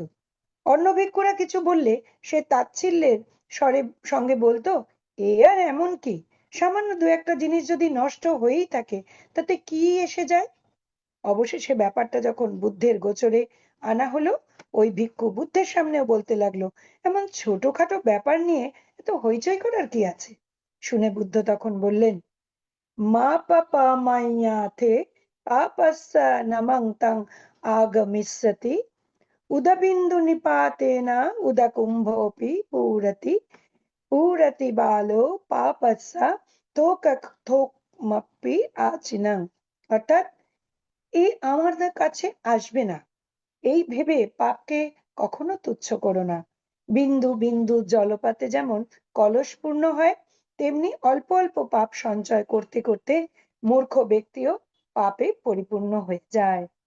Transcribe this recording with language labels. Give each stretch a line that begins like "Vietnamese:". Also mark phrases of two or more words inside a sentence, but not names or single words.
Bangla: অন্য ভিক্ষুরা কিছু বললে সে তাচ্ছিল্যের সঙ্গে বলতো, এ আর এমন কি, সামান্য 2-1টা জিনিস যদি নষ্ট হয়েই থাকে তাতে কি এসে যায়। অবশেষে ব্যাপারটা যখন বুদ্ধের গোচরে আনা হলো, ওই ভিক্ষু বুদ্ধের সামনেও বলতে লাগলো, এমন ছোটখাটো ব্যাপার নিয়ে এত হইচই করার কি আছে। শুনে বুদ্ধ তখন বললেন,
Pali: মা পাপা মাইয়াথে পাপস্য নমং তং আগমিষ্যতি উদবিন্দু নিপাতেনা উদকুম্ভোপি পুরতি বালো পাপস্য থোকমপি আচিনং।
Bangla: অর্থাৎ এ আমাদের কাছে আসবে না, এই ভেবে পাপকে কখনো তুচ্ছ করো না। বিন্দু বিন্দু জলপাতে যেমন কলস পূর্ণ হয়, তেমনি অল্প অল্প পাপ সঞ্চয় করতে করতে মূর্খ ব্যক্তিও পাপে পরিপূর্ণ হয়ে যায়।